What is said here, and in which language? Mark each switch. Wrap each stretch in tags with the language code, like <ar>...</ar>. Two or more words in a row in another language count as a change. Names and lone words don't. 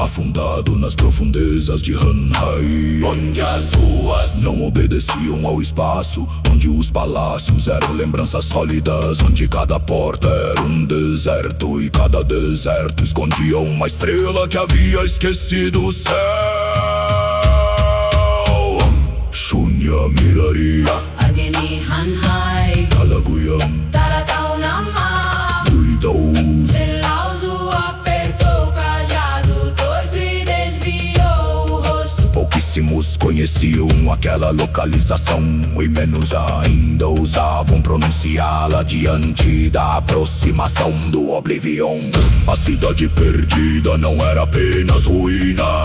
<pt>afundado nas profundezas de Hanhai, onde as ruas não obedeciam ao espaço, onde os palácios eram lembranças sólidas, onde cada porta era um deserto e cada deserto escondia uma estrela que havia esquecido o céu.</pt> <sa>Shunya Miraria, Agni Hanhai, Kalaguyam, Taratau Nama, Duidou.</sa> <pt>Zelauzo apertou o cajado torto e desviou o rosto. Pouquíssimos conheciam aquela localização e menos ainda ousavam pronunciá-la diante da aproximação do Oblivion. A cidade perdida não era apenas ruína,</pt>